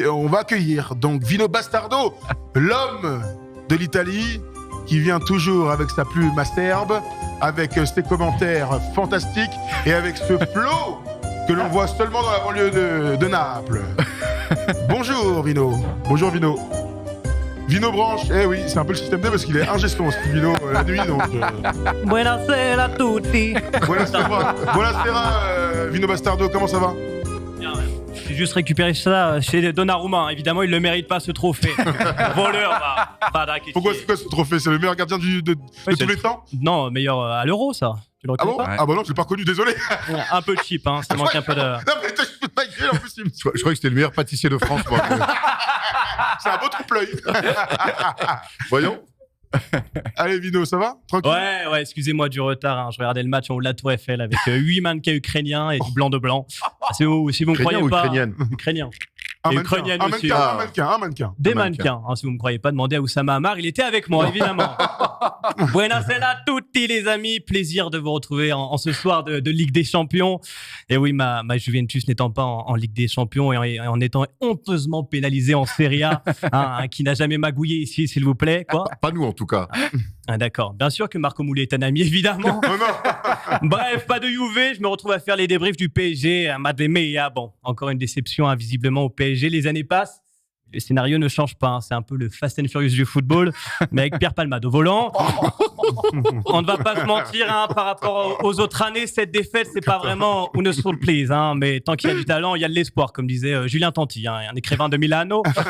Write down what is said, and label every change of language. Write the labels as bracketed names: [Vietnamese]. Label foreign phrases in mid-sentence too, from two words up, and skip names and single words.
[French] On va accueillir donc Vino Bastardo, l'homme de l'Italie, qui vient toujours avec sa plume acerbe, avec ses commentaires fantastiques et avec ce flow que l'on voit seulement dans la banlieue de Naples. Bonjour Vino. Bonjour Vino. Vino branche, eh oui, c'est un peu le système D parce qu'il est ingestion, ce Vino la nuit, donc... [Italian] Buonasera a tutti. Buonasera, Vino Bastardo, [French] comment ça va? J'ai juste récupéré ça chez Donnarumma. Évidemment, il ne le mérite pas ce trophée. Voleur, Pourquoi c'est quoi ce trophée? C'est le meilleur gardien de tous les temps? Non, meilleur à l'Euro, ça. Tu le reconnais pas? Ah bah non, je l'ai pas reconnu, désolé. Un peu cheap, hein. Ça manque un peu de... Non mais toi, je peux pas gueule, en plus, Je crois que c'était le meilleur pâtissier de France, moi. c'est un beau trompe-l'œil. Voyons. Allez, Vino, ça va? Tranquille? Ouais, excusez-moi du retard. Hein. Je regardais le match en haut de la Tour Eiffel avec 8 mannequins ukrainiens et du blanc de blanc. Si vous ne me croyez pas... Ukrainienne. Ukrainien. Un Et mannequin, ukrainienne un aussi. mannequin, un mannequin. Des Un mannequin. mannequins. Hein, si vous ne me croyez pas, demandez à Oussama Hamar. Il était avec moi, évidemment. [Italian] Buonasera a tutti, [French] les amis. Plaisir de vous retrouver en ce soir de Ligue des Champions. Et oui, ma Juventus n'étant pas en Ligue des Champions et en étant honteusement pénalisée en Serie A, qui n'a jamais magouillé ici, s'il vous plaît. Quoi? Pas nous, en tout cas. Ah, d'accord. Bien sûr que Marco Moulé est un ami, évidemment. Oh non. Bref, pas de Juve. Je me retrouve à faire les débriefs du PSG. [Spanish] Madre mia. [French] Bon, encore une déception, visiblement, au PSG. Les années passent. Le scénario ne change pas. Hein. C'est un peu le Fast and Furious du football, mais avec Pierre Palmade au volant. On ne va pas se mentir, par rapport aux autres années, cette défaite, c'est pas vraiment une surprise. Mais tant qu'il y a du talent, il y a de l'espoir, comme disait Julien Tanti, un écrivain de Milano.